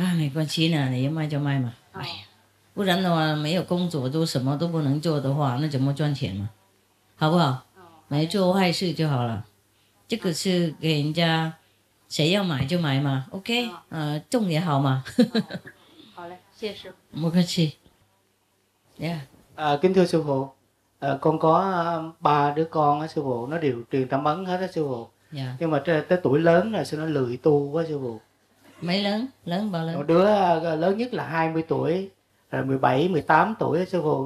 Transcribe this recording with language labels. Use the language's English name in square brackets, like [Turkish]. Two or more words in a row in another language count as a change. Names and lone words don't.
[Chinese] 没关系呢，你要卖就卖嘛。哎呀，不然的话没有工作，都什么都不能做的话，那怎么赚钱嘛？好不好？没做坏事就好了。这个是给人家，谁要买就买嘛。OK，种也好嘛。好嘞，谢谢师傅。不客气。 [Vietnamese] Kính thưa sư phụ, con có 3 đứa con á sư phụ, nó đều truyền tâm ấn hết á sư phụ. Nhưng mà tới tuổi lớn là sao nó lười tu quá sư phụ. Mấy lớn bao lớn? Một đứa lớn nhất là 20 tuổi, rồi 17, 18 tuổi á sư phụ.